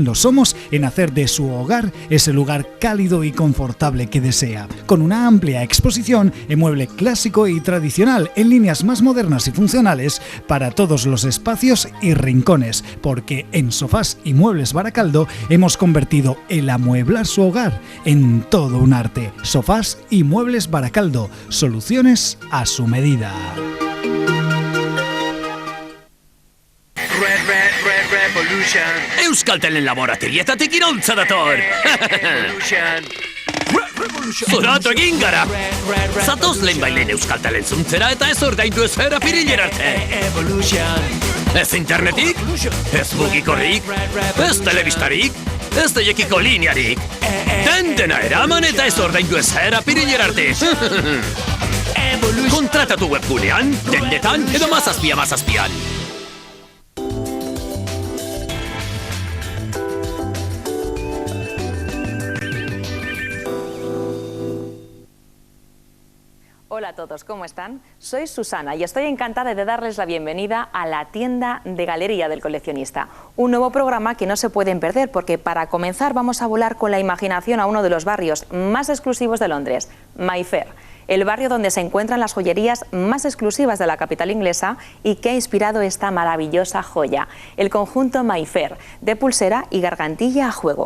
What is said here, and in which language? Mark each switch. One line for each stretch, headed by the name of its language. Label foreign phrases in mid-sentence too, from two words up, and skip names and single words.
Spanish: lo somos en hacer de su hogar ese lugar cálido y confortable que desea, con una amplia exposición en mueble clásico y tradicional en líneas más modernas y funcionales para todos los espacios y rincones, porque en Sofás y Muebles Baracaldo hemos convertido el amueblar su hogar en todo un arte. Sofás y Muebles Baracaldo, soluciones a su medida.
Basque: Euskaltelen laborategietatik iraultza dator! Zoratu egin gara! Zatoz lehenbailen Euskaltelen zuntzera eta ez ordaindu ezer apirilera arte! Ez internetik, ez mugikorrik, ez telebistarik, ez deiekiko linearik! Dena eraman eta ez ordaindu ezer apirilera arte! Kontratatu webgunean, dendetan edo mazazpian!
Spanish: Hola a todos, ¿cómo están? Soy Susana y estoy encantada de darles la bienvenida a la tienda de Galería del Coleccionista, un nuevo programa que no se pueden perder porque para comenzar vamos a volar con la imaginación a uno de los barrios más exclusivos de Londres, Mayfair, el barrio donde se encuentran las joyerías más exclusivas de la capital inglesa y que ha inspirado esta maravillosa joya, el conjunto Mayfair, de pulsera y gargantilla a juego.